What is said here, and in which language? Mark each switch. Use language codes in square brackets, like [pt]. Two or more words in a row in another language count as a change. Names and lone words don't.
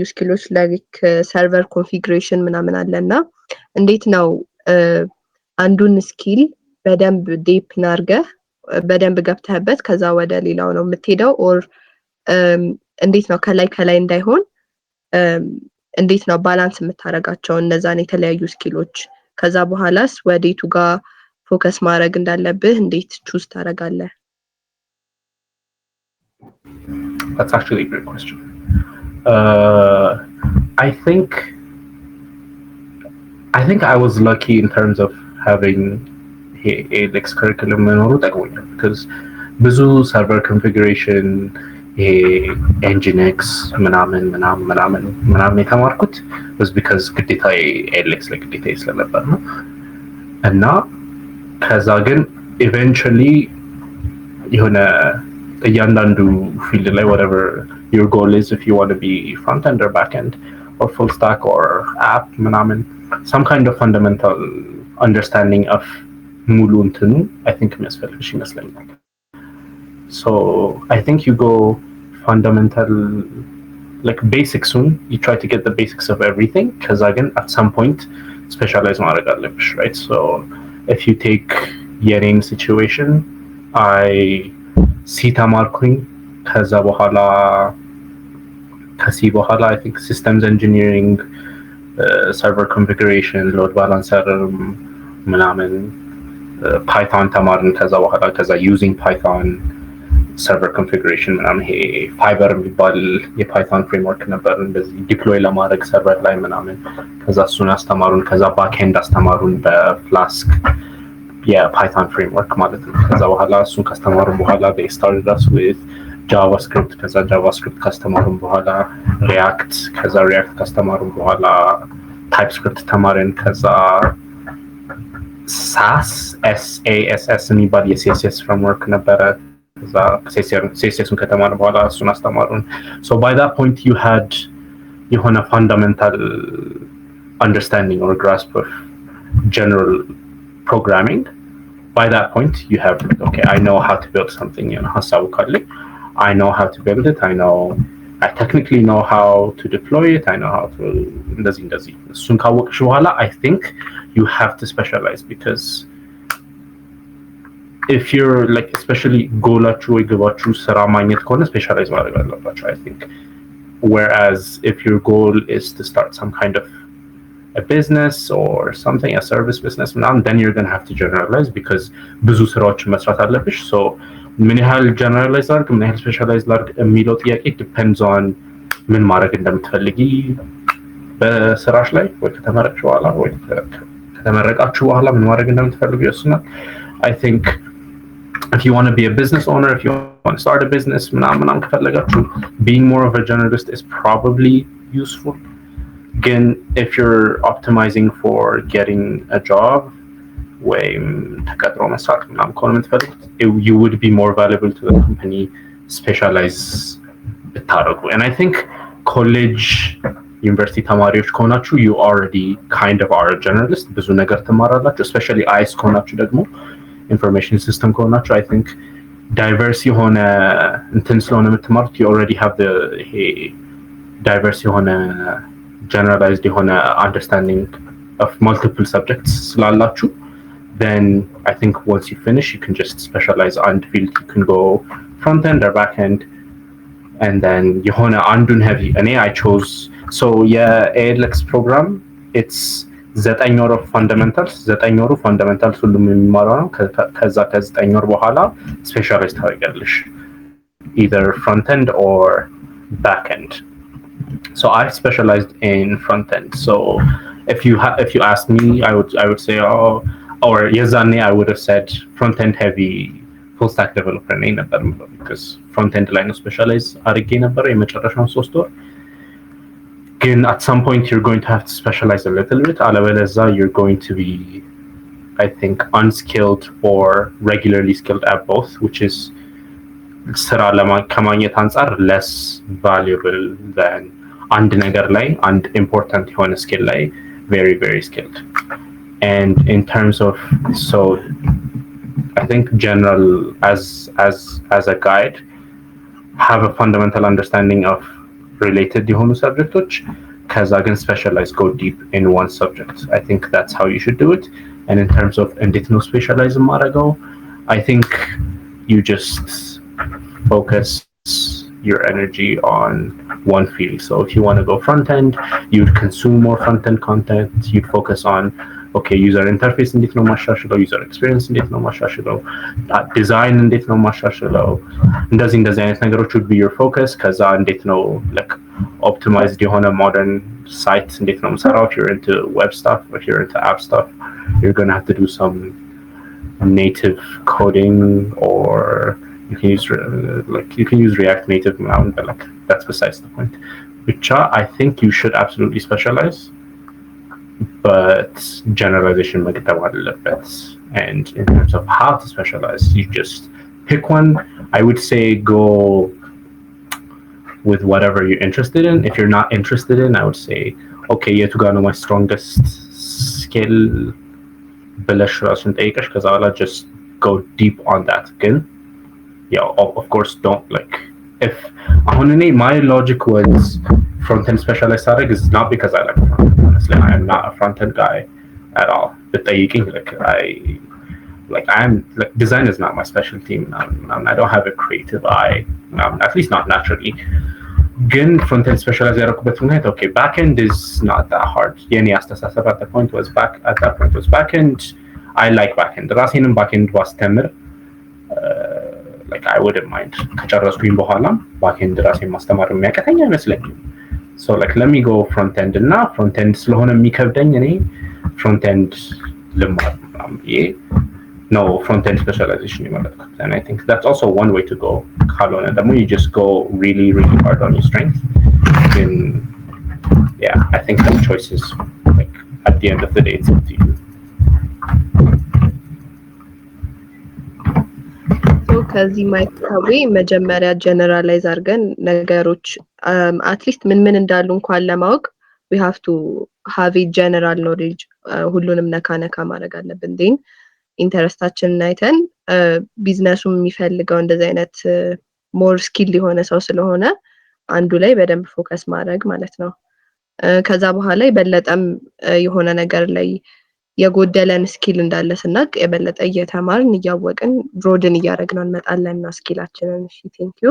[am] ስኪሎች like [en] server configuration [am] ምናምን አለና እንዴት ነው አንዱን ስኪል በደንብ ዲፕ ናርገህ በደንብ ገብተህበት ከዛ ወደ ሌላው ነው የምትሄደው or እንዴት ነው ከላይ እንዳይሆን እንዴት ነው ባላንስ የምታረጋቸው እነዛን የተለያዩ ስኪሎች ከዛ በኋላስ ወዴቱ ጋር ፎከስ ማድረግ እንዳለብህ እንዴት ቹዝ ታረጋለህ [en] That's actually a great question I think I was lucky in terms of having ALEX curriculum [am] መኖሩ ጠቅሞኛል [en] because ብዙ server configuration nginx [am] ምናምን የተማርኩት [en] was because [am] ግዴታ ALEX ላይ ግዴታ ስለነበር ነው እና ከዛ ግን eventually የሆነ እያንዳንዱ field ላይ [en] whatever your goal is if you want to be front end or back end or full stack or app ምናምን some kind of fundamental understanding of [am] ሙሉ እንትኑ [en] I think [am] የሚያስፈልግሽ ይመስለኛል [en] so I think you go fundamental like basics you try to get the basics of everything because again at some point specialize [am] ማድረግ አለብሽ [en] right so if you take የኔን situation I C [am] ተማርኩኝ ከዛ በኋላ ከሲ በኋላ [en] I think systems engineering server configuration load balancer ምናምን Python [am] ተማርን ከዛ በኋላ ከዛ [en] using Python server configuration [am] ምናምን ይሄ Fiber የሚባል የፓይቶን ፍሬምወርክ ነበር እንደዚህ ዲፕሎይ ለማድረግ ሰርቨር ላይ ምናምን ከዛ እሱን አስተማሩን ከዛ ባክኤንድ አስተማሩን በፍላስክ የፓይተን ፍሬምወርክ ማለት ነው። ከዛ በኋላ እሱን ካስተማሩ በኋላ [en] they started us with JavaScript [am] ከዛ JavaScript ካስተማሩ በኋላ React ከዛ React ካስተማሩ በኋላ TypeScript ተማርን ከዛ SAS የሚባል የCSS ፍሬምወርክ ነበረ ከዛ CSSን ከተማሩ በኋላ እሱን አስተማሩን [en] so by that point you had የሆነ fundamental understanding or grasp of general programming. By that point you have okay I know how to build something [am] ሀሳቡ ካለኝ [en] I know how to build it I technically know how to deploy it I know how to [am] እንደዚህ እሱን ካወቅሽ በኋላ [en] I think you have to specialize because if you're like especially [am] ጎላችሁ ወይ ግባችሁ ስራ ማግኘት ከሆነ [en] specialize [am] ማድረግ አለባችሁ [en] I think whereas if your goal is to start some kind of a business or something a service business then you're going to have to generalize because [am] ብዙ ስራዎችን መስራት አለብሽ [en] so [am] ምን ያህል generalize ላድርግ ምን ያህል specialize ላድርግ የሚለው ጥያቄ [en] depends on [am] ምን ማድረግ እንደምትፈልጊ በስራሽ ላይ ወይ ከተመረቅሽ በኋላ ወይ ከተመረቃችሁ በኋላ ምን ማድረግ እንደምትፈልጊ ይወስናል [en] I think if you want to be a business owner if you want to start a business [am] ምናምን ከፈለጋችሁ [en] being more of a generalist is probably useful again if you're optimizing for getting a job [am] ወይም ተቀጥሮ መስራት ምናምን ከሆነ የምትፈልጉት [en] you would be more valuable to the company specialize ብታደርጉ and I think college university [am] ተማሪዎች ከሆናችሁ [en] you already kind of are a generalist [am] ብዙ ነገር ትማራላችሁ [en] especially IS [am] ከሆናችሁ ደግሞ [en] information system ከሆናችሁ I think diverse [am] የሆነ እንትን ስለሆነ የምትማሩት [en] you already have the diverse የሆነ generalized የሆነ understanding of multiple subjects ስላላችሁ then I think once you finish you can just specialize on the field you can go front end or back end and then [am] የሆነ አንዱን [en] heavy እኔ I chose so ALX program it's 9 ወር of fundamentals 9 ወሩ fundamentals [am] ሁሉም የሚማረው ነው ከዛ ከ9 ወር በኋላ [en] specialize ታደርጋለሽ either front end or back end so I specialized in front end so if you ask me I would say or yazane I would have said front end heavy full stack developer [am] ነኝ ነበር [en] because front end [am] ላይ ነው [en] specialize [am] አድርጌ ነበር የመጨረሻው 3 ወር [en] ግን at some point you're going to have to specialize a little bit አለበለዚያ you're going to be I think unskilled or regularly skilled at both which is [am] ስራ ከማግኘት አንፃር [en] less valuable than [am] አንድ ነገር ላይ አንድ [en] important የሆነ skill ላይ very very skilled and in terms of so I think general as a guide have a fundamental understanding of related የሆኑ subjects [am] ከዛ ግን [en] specialize go deep in one subject I think that's how you should do it and in terms of [am] እንዴት ነው [en] specialize ማድረገው I think you just focus your energy on one field so if you want to go front end you'd consume more front end content you'd focus on okay user interface [am] እንዴት ነው ማሻሽለው [en] user experience [am] እንዴት ነው ማሻሽለው [en] design [am] እንዴት ነው ማሻሽለው እንደዚህ አይነት ነገሮች [en] would be your focus [am] ከዛ እንዴት ነው [en] like optimized የሆነ modern site [am] እንዴት ነው የምሰራው [en] if you're into web stuff if you're into app stuff you're going to have to do some native coding or you can use React Native now but like that's besides the point which I think you should absolutely specialize but generalization [am] መገደብ አለበት [en] and in terms of how to specialize you just pick one I would say go with whatever you're interested in if you're not interested in I would say okay [am] የቱ ጋር ነው [en] my strongest skill [am] ብለሽ ራስን ጠይቀሽ ከዛ በኋላ [en] just go deep on that ግን yeah of course don't like if my logic was front end specialist is not because I like front end honestly I am not a front end guy at all but I'm like design is not my specialty I don't have a creative eye at least not naturally again front end specialized okay back end is not that hard at that point was back end I like back end ራሴንም back end was ተምር like I wouldn't mind [am] ከጨረስኩኝ በኋላ [en] back end [am] ራሴን ማስተማር የሚያቀተኝ አይመስለኝም [en] so like let me go front end እና front end [am] ስለሆነ የሚከብደኝ እኔ [en] front end ልማር no front-end specialization የመረጥኩት. And I think that's also one way to go. [am] ካልሆነ ደግሞ [en] you just go really hard on your strength. Then yeah, I think that choice is like at the end of the day it's up to you. [am] ከዚህ ማይታዊ መጀመሪያ ጀነራላይዝ አድርገን ነገሮች አትሊስት ምን እንዳሉ እንኳን ለማወቅ [en] we have to have a general knowledge [am] ሁሉንም ነካ ማድረግ አለብን then ኢንተረስታችንን አይተን ቢዝነሱም የሚፈልገው እንደዚህ አይነት [en] more skill [am] የሆነ ሰው ስለሆነ አንዱ ላይ በደንብ ፎከስ ማድረግ ማለት ነው ከዛ በኋላ ይበለጠም የሆነ ነገር ላይ የጎደለን ስኪል እንዳለ ስናቅ የበለጠ እየተማርን እያወቅን ብሮድን እያደረግን እንመጣለን ነው ስኪላችንን እሺ [en] thank you